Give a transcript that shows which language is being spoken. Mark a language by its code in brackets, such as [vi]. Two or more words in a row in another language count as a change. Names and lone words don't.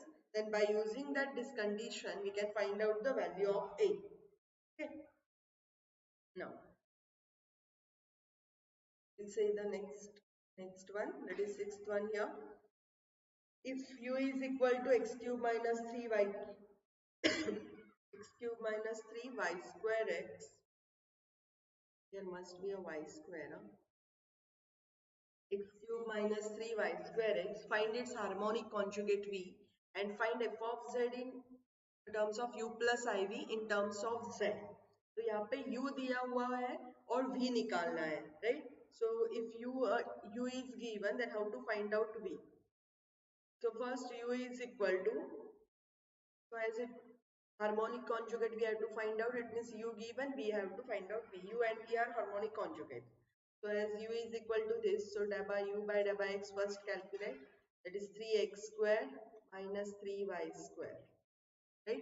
[en] Then by using that this condition, we can find out the value of a. Okay. Now we'll say the next one, that is sixth one here. If u is equal to x cube minus 3y x cube minus 3y square x, there must be a y square, huh? X cube minus 3y square x, find its harmonic conjugate v and find f of z in terms of u plus iv in terms of z. [hi] तो यहाँ पे u दिया हुआ है और v निकालना है, [en] right? So if u is given, then how to find out v? So first u is equal to, so as it harmonic conjugate we have to find out, it means u given, we have to find out v. U and v are harmonic conjugate. So as u is equal to this, so dabba u by dabba x first calculate, that is 3x square minus 3y square, right?